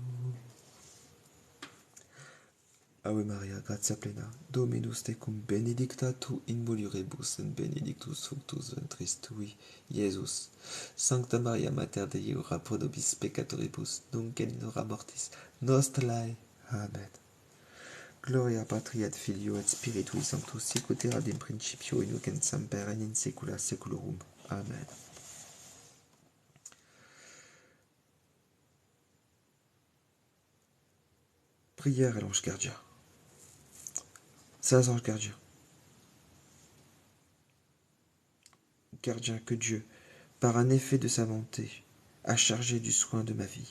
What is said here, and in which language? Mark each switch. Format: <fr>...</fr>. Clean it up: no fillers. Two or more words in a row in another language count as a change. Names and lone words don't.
<la>Ave Maria, gratia plena, Dominus tecum, benedicta tu in mulieribus, et benedictus fructus ventris tui, Iesus. Sancta Maria, Mater Dei, ora pro nobis peccatoribus, nunc et in hora mortis nostrae. Amen. Gloria Patri et Filio et Spiritui Sanctus, sicut erat in principio, et nunc et semper, et in saecula saeculorum.</la> <fr>Amen. Prière à l'ange gardien. Saint ange gardien. Gardien que Dieu, par un effet de sa bonté, a chargé du soin de ma vie.</fr>